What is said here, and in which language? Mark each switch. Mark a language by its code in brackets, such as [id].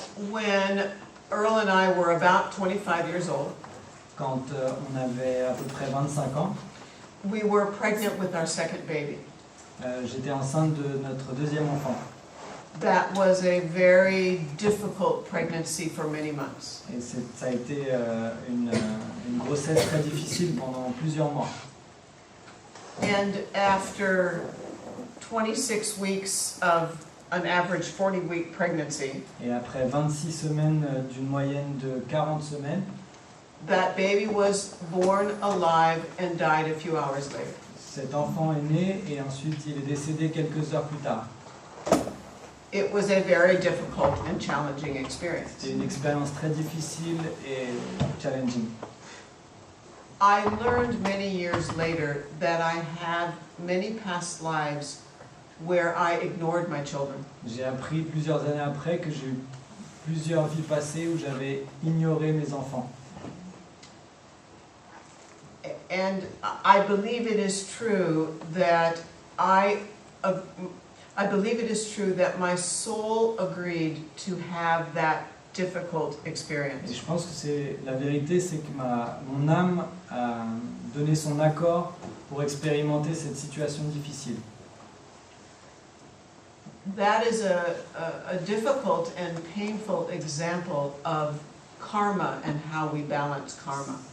[en] When Earl and I were about 25 years old, [fr] quand on avait à peu près 25 ans, [en] we were pregnant with our second baby. [fr] j'étais enceinte de notre deuxième enfant. [en] That was a very difficult pregnancy for many months. [fr] Et ça a été une grossesse très difficile pendant plusieurs mois. [en] And after 26 weeks of an average 40-week pregnancy, [fr] Et après 26 semaines d'une moyenne de 40 semaines, [en] that baby was born alive and died a few hours later. [fr] cet enfant est né et ensuite il est décédé quelques heures plus tard. [en] It was a very difficult and challenging experience. [fr] C'était une expérience très difficile et challenging. [en] I learned many years later that I had many past lives where I ignored my children. [fr] J'ai appris plusieurs années après que j'ai eu plusieurs vies passées où j'avais ignoré mes enfants. [en] And I believe it is true that I believe it is true that my soul agreed to have that difficult [fr] Et [en] experience. [fr] je pense que c'est la vérité, c'est que mon âme a donné son accord pour expérimenter cette situation difficile. [en] That is a difficult and painful example of karma and how we balance karma.